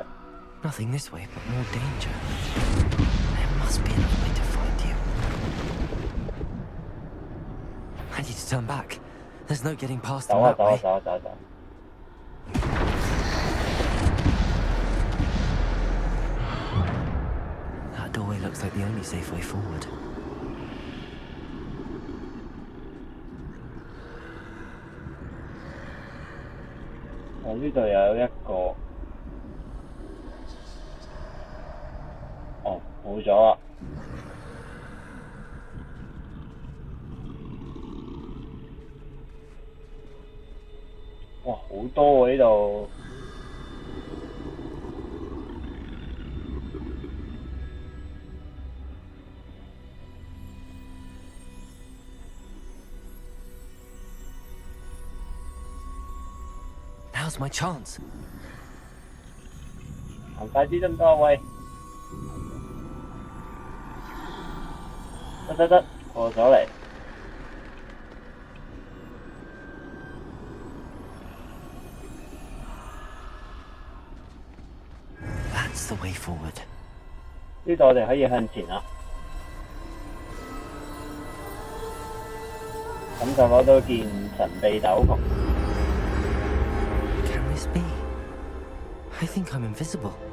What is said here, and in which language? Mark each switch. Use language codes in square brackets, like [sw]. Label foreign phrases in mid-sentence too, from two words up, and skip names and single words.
[en] Nothing this way, but more danger. There must be another way to find you. I need to turn back. There's no getting past them that way. [yue] 走。 [en] That doorway looks like the only safe way forward. [yue] 我呢度有一個，哦，冇咗啦。哇，好多喎呢度。 [en] Now's my chance. [yue] 行快啲得唔得啊？喂！得，過咗嚟。 [en] That's the way forward. [yue] 呢度我哋可以向前啦。咁就攞到件神秘斗篷。 [en] Can this be? I think I'm invisible.